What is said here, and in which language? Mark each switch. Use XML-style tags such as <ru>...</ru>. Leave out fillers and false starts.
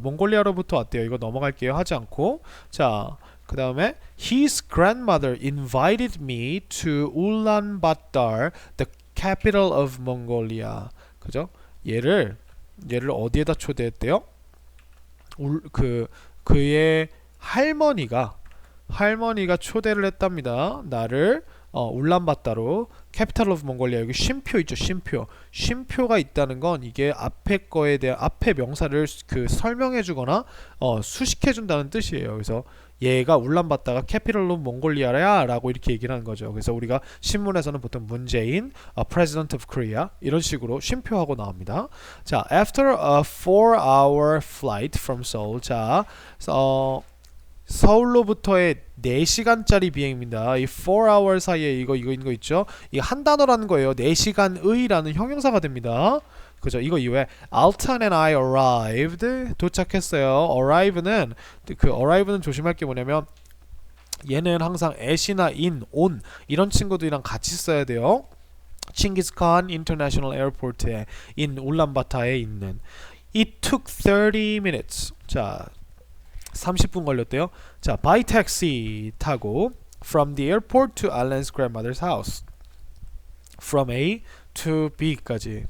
<ko>몽골리아로부터 왔대요. 이거 넘어갈게요. 하지 않고. 자, 그 다음에</ko> <en>his grandmother invited me to Ulaanbaatar, the capital of Mongolia.</en> <ko>그죠? 얘를 어디에다 초대했대요? 그의 할머니가 초대를 했답니다. 나를 울란바타로 캐피탈 오브 몽골리아. 여기 쉼표 있죠. 쉼표가 있다는 건 이게 앞에 거에 대한 앞에 명사를 설명해 주거나 수식해 준다는 뜻이에요. 그래서 얘가 울란바타가 캐피탈 오브 몽골리아야 라고 이렇게 얘기를 하는 거죠. 그래서 우리가 신문에서는 보통 문재인</ko> <en>President of Korea</en> <ko>이런 식으로 쉼표하고 나옵니다.</ko> <en>자, after a 4-hour flight from Seoul.</en> <ko>자, 서울로부터의 4시간짜리 비행입니다. 이 4hour 사이에 이거 있죠? 이거 한 단어라는 거예요. 4시간의라는 형용사가 됩니다. 그죠? 이거 이후에</ko> <en>Alton and I arrived.</en> <ko>도착했어요. arrive는 조심할 게 뭐냐면 얘는 항상 at이나 in, on 이런 친구들이랑 같이 써야 돼요. 칭기스칸 인터내셔널 에어포트에 울란바타에 있는.</ko> <en>It took 30 minutes. 자,</en> <ko>30분 걸렸대요.</ko> <en>자, by taxi</en> <ko>타고</ko> <en>from the airport to Alan's grandmother's house. From A to B까지.</en>